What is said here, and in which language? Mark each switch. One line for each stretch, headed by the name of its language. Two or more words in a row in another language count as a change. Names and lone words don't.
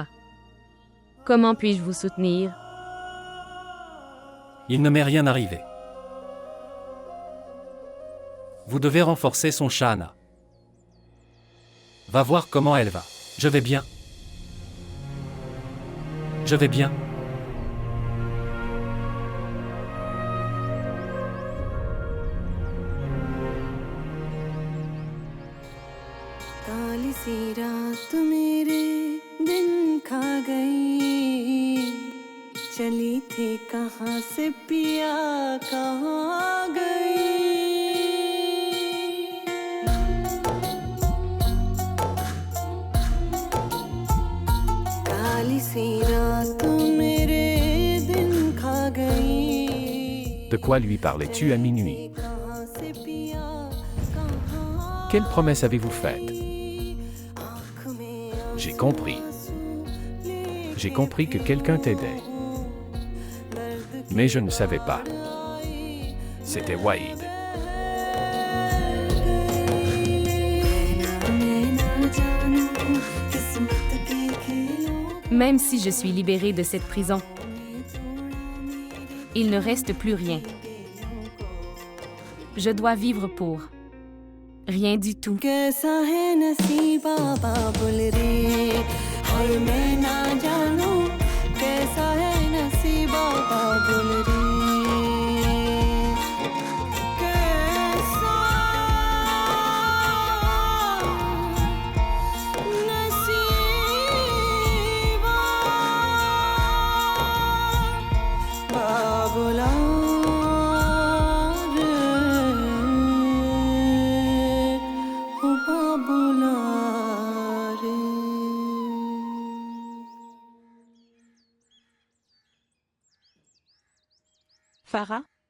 French: Comment puis-je vous soutenir? Il ne m'est rien arrivé. Vous devez renforcer son shana. Va voir comment elle va. Je vais bien. Je vais bien.
Hindi: काली सी रात मेरे दिन खा गई चली थी कहाँ से पिया कहाँ गई काली सी रात मेरे दिन खा गई
French: De quoi lui parlais-tu à minuit? Quelle promesse avez-vous faite? J'ai compris. J'ai compris que quelqu'un t'aidait. Mais je ne savais pas. C'était Wahid. Même si je suis libérée de cette prison, il ne reste plus rien. Je dois vivre pour rien du tout.
Hindi: कैसा है नसीबा बाबुल रे और मैं ना जानूं कैसा है नसीबा बाबुल रे कैसा नसीबा बाबुला
French: Farah?